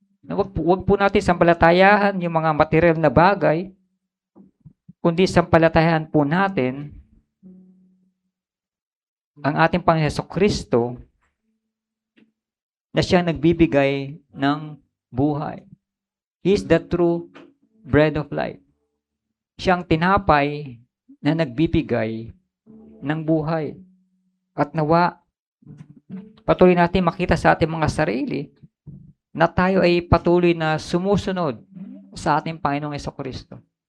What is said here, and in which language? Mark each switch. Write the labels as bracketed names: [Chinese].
[Filipino] Huwag po natin sampalatayahan yung mga material na bagay, kundi sampalatayahan po natin ang ating Panginoon Jesucristo na siyang nagbibigay ng buhay. [English] He is the true bread of life. [Filipino] Siyang tinapay na nagbibigay ng buhay. At nawa, patuloy natin makita sa ating mga sarili na tayo ay patuloy na sumusunod sa ating Panginoong Jesucristo.